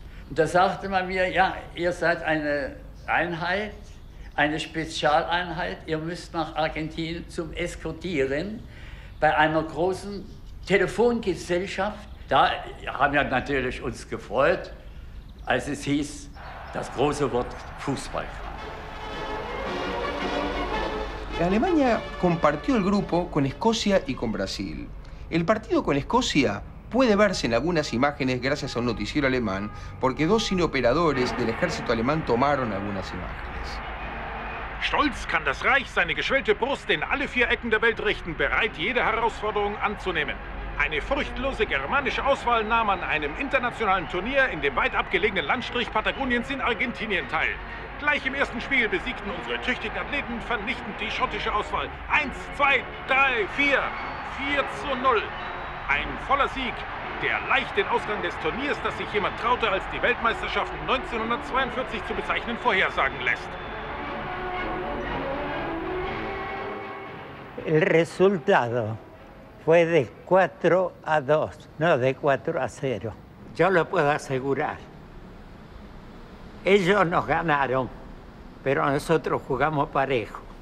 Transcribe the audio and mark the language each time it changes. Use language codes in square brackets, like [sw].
[de] Und da sagte man mir, ja, ihr seid eine Einheit, eine Spezialeinheit. Ihr müsst nach Argentinien zum Eskortieren bei einer großen Telefongesellschaft. Da haben wir natürlich uns gefreut, als es hieß, das große Wort Fußball. [es] Alemania compartió el grupo con Escocia y con Brasil. El partido con Escocia puede verse en algunas imágenes gracias a un noticiero alemán, porque dos cineoperadores del ejército alemán tomaron algunas imágenes. [de] Stolz kann das Reich seine geschwellte Brust in alle 4 Ecken der Welt richten, bereit, jede Herausforderung anzunehmen. Eine furchtlose germanische Auswahl nahm an einem internationalen Turnier in dem weit abgelegenen Landstrich Patagoniens in Argentinien teil. Gleich im ersten Spiel besiegten unsere tüchtigen Athleten vernichtend die schottische Auswahl. 1, 2, 3, 4. 4:0. Ein voller Sieg, der leicht den Ausgang des Turniers, das sich jemand traute, als die Weltmeisterschaften 1942 zu bezeichnen, vorhersagen lässt. [es] El resultado fue de 4-2, no de 4-0. Yo lo puedo asegurar. Ellos nos ganaron, pero nosotros jugamos parejo.